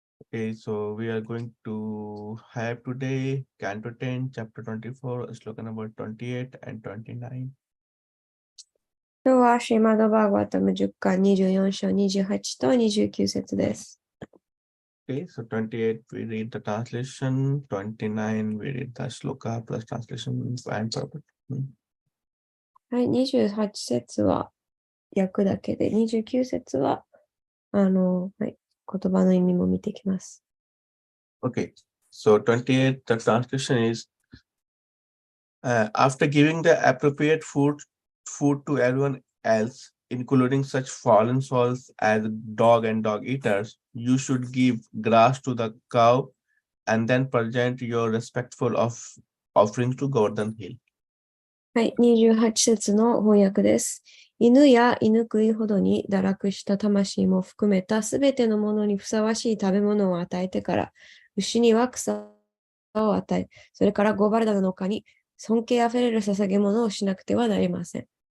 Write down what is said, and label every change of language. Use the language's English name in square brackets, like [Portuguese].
[English] Okay, so we are going to have today Canto 10, Chapter 24, Sloka number 28 and 29. [Japanese] 今日はシーマドバーガータム10巻24章28と29節です。 [English] Okay, so 28 we read the translation, 29 we read the Sloka plus translation and purport. [Japanese] はい、28節は訳だけで、29節ははい、言葉の意味も見ていきます。 [English] Okay, so 28, the translation is, after giving the appropriate food to everyone else, including such fallen souls as dog and dog eaters, you should give grass to the cow and then present your respectful offerings to Gordon Hill. [Japanese] はい、28節の翻訳です。犬や犬食いほどに堕落した魂も含めたすべてのものにふさわしい食べ物を与えてから、牛には草を与え、それからゴバルダの丘に尊敬あふれる捧げ物をしなくてはなりません。